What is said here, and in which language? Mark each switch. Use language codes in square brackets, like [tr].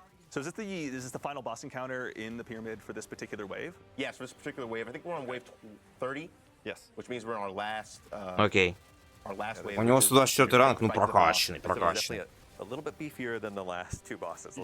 [en] So is this the final boss encounter in the pyramid for this particular wave? Yes, for this particular wave. I think we're on wave 30. Yes. Which means we're on our last. [ru] Окей. У него 104 ранг, ну прокачанный, прокачанный. [en] A little bit beefier than the last two bosses.